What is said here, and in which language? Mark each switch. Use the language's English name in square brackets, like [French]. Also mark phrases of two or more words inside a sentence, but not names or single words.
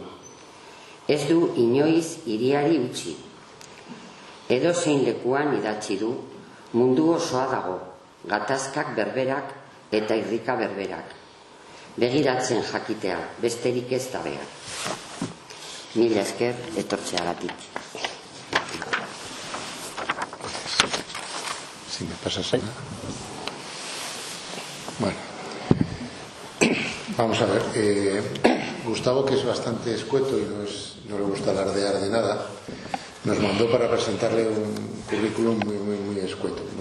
[Basque] Ez du inoiz hiriari utzi. Edozein lekuan idatzi du, mundu osoa dago, gatazkak berberak eta irrika berberak. Begiratzen jakitea, besterik ez da behar. Mila esker etortzeagatik. [Spanish] Si me pasas una. Bueno. Vamos a ver. Gustavo, que es bastante escueto y no le gusta alardear de nada, nos mandó para presentarle un currículum muy escueto